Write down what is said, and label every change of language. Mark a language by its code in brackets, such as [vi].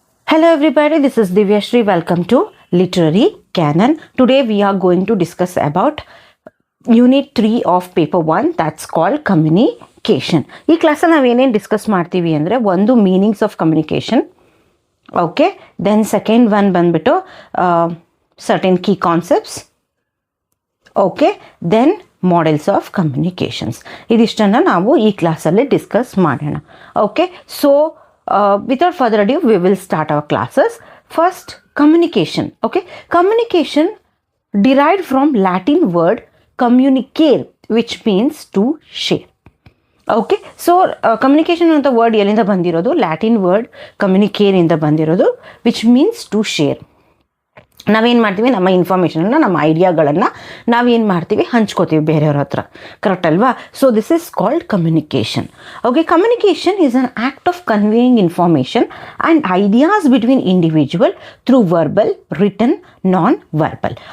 [en] Hello everybody, this is Divyashri. Welcome to Literary Canon. Today we are going to discuss about Unit 3 of Paper 1, that's called Communication. [kn] ಈ ಕ್ಲಾಸಲ್ಲಿ ನಾವೇನೇನು discuss ಮಾಡ್ತೀವಿ ಅಂದರೆ ಒಂದು meanings of communication, okay, then second one ಬಂದ್ಬಿಟ್ಟು certain key concepts, okay, then models of communications. ಇದಿಷ್ಟನ್ನು ನಾವು ಈ ಕ್ಲಾಸಲ್ಲಿ ಡಿಸ್ಕಸ್ ಮಾಡೋಣ. [en] Okay, so without further ado, we will start our classes. First, communication. Okay, communication derived from Latin word communicare, which means to share. [kn] Okay, so communication ಅಂತ word ಎಲ್ಲಿಂದ ಬಂದಿರೋದು? Latin word ಕಮ್ಯುನಿಕೇರ್ ಇಂದ ಬಂದಿರೋದು, [en] Which means to share. [kn] ನಾವೇನು ಮಾಡ್ತೀವಿ, ನಮ್ಮ ಇನ್ಫಾರ್ಮೇಷನನ್ನು, ನಮ್ಮ ಐಡಿಯಾಗಳನ್ನು ನಾವೇನು ಮಾಡ್ತೀವಿ, ಹಂಚ್ಕೋತೀವಿ ಬೇರೆಯವ್ರ ಹತ್ರ, ಕರೆಕ್ಟ್ ಅಲ್ವಾ? [en] So this is called communication. Okay, communication is an act of conveying information and ideas between individual through verbal, written, non verbal.